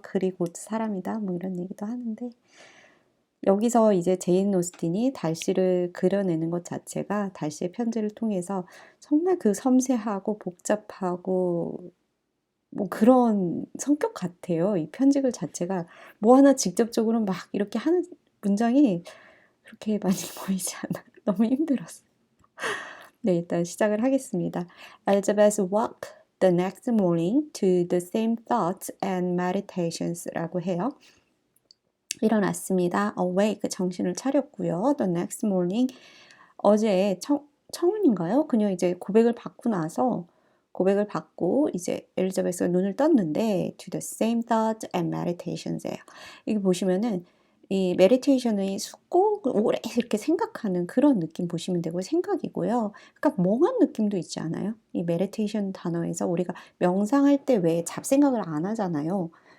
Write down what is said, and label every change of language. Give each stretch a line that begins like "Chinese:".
Korean: 글이 곧 사람이다 뭐 이런 얘기도 하는데 여기서 이제 제인 오스틴이 달씨를 그려내는 것 자체가 달씨의 편지를 통해서 정말 그 섬세하고 복잡하고 뭐 그런 성격 같아요. 이 편지글 자체가 뭐 하나 직접적으로 막 이렇게 하는 문장이 그렇게 많이 보이지 않아요. 너무 힘들었어요. 네, 일단 시작을 하겠습니다.
English: Elizabeth woke the next morning to the same thoughts and meditations라고 해요.
Korean: 일어났습니다. awake 정신을 차렸고요.
English: The next morning 어제 청운인가요?
Korean: 그녀 이제 고백을 받고 나서 고백을 받고 이제 엘리자베스가 눈을 떴는데 to the same thoughts and meditations예요. 이게 보시면은 이 meditation의 숙고 오래 이렇게 생각하는 그런 느낌 보시면 되고 생각이고요. 그러니까 멍한 느낌도 있지 않아요? 이 meditation 단어에서 우리가 명상할 때 왜 잡생각을 안 하잖아요.